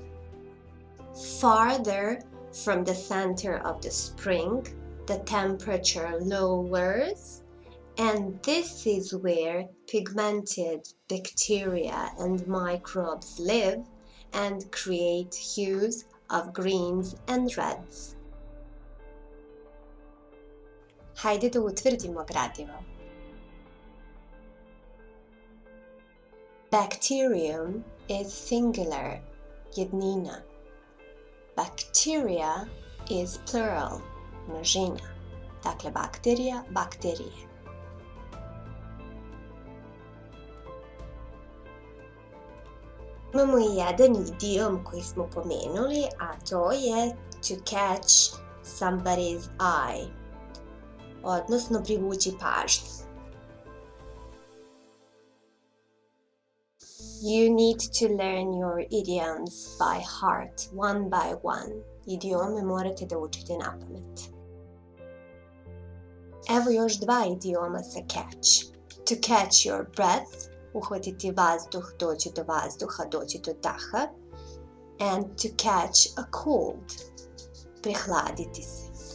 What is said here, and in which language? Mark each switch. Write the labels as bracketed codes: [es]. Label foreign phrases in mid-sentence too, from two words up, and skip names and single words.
[en] Farther from the center of the spring, the temperature lowers, and this is where pigmented bacteria and microbes live and create hues of greens and reds. [sr] Hajde da utvrdimo gradivo. [en] Bacterium is singular, jednina. Bacteria is plural, [sr] množina. Dakle, bakterija, bakterije. Imamo i jedan idiom koji smo pomenuli, a to je [en] to catch somebody's eye, [sr] odnosno privući pažnju. [en] You need to learn your idioms by heart, one by one. [sr] Idiome morate da učite napamet. Evo još dva idioma sa catch. [en] To catch your breath, [sr] uhvatiti vazduh, doći do vazduha, doći do daha. [en] And to catch a cold, [sr] prehladiti se.